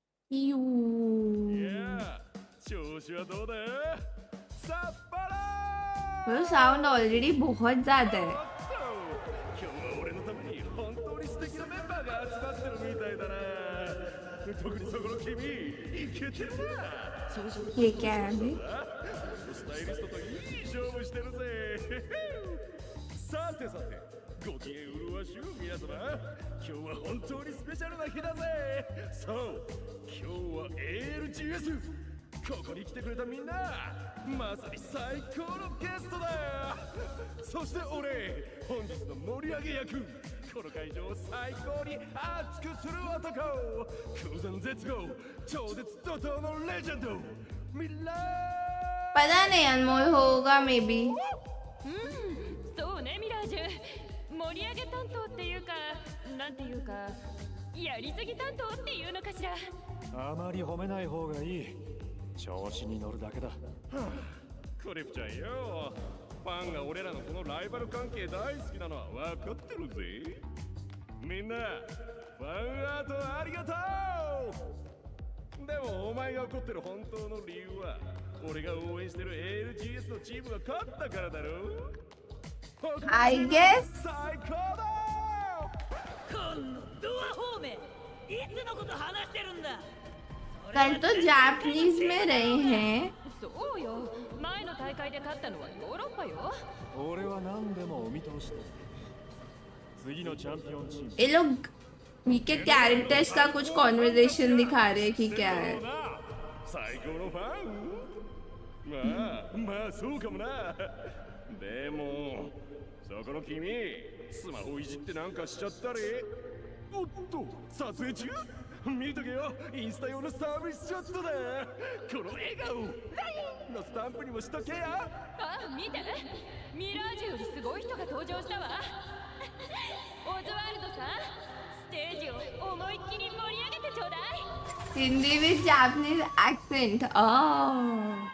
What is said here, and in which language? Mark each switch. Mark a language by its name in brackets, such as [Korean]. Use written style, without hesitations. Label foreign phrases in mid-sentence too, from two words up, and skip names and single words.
[English] यू [Japanese] 調子はどうださっぱら [Hindi] वो साउंड ऑलरेडी बहुत ज्यादा है. [Japanese] 今日は俺のために本当に素敵なメンバーが集まってるみたいだな特にそこの君イケてるな [Hindi] ये क्या है अभी? [Japanese] スタイリストといい勝負してるぜさてさてご機嫌うるわしゅう皆様今日は本当にスペシャルな日だぜそう今日は ALGS ここに来てくれたみんなまさに最高のゲストだそして俺本日の盛り上げ役この会場を最高に熱くする男空前絶後超絶怒涛のレジェンドミラー [Hindi] पता नहीं अनमोल होगा मे बी. [Japanese] そうねミラージュ盛り上げ担当っていうかなんていうかやりすぎ担当っていうのかしらあまり褒めない方がいい調子に乗るだけだクリプちゃんよファンが俺らのこのライバル関係大好きなのは分かってるぜみんなファンアートありがとうでもお前が怒ってる本当の理由は俺が応援してる ALGS のチームが勝ったからだろ [English] I guess. [Japanese] 最高だこのドア方面いつのこと話してるんだ [Hindi] कल तो जापानीज में रहे हैं. [Japanese] そうよ前の大会で勝ったのはヨーロッパよ俺は何でもお見通しだ次のチャンピオンチーム [Hindi] ये लोग इनके कैरेक्टर्स का कुछ कॉन्वर्सेशन दिखा रहे हैं कि क्या है. [Japanese] 最高のファンまあそうかもなでもそこの君スマホいじってなんかしちゃったりおっと撮影中見とけよインスタ用のサービスショットだこの笑顔 LINE のスタンプにもしとけやあ見てミラージュよりすごい人が登場したわオズワルドさんステージを思いっきり盛り上げてちょうだい [English] हिंदी with Japanese accent. Oh.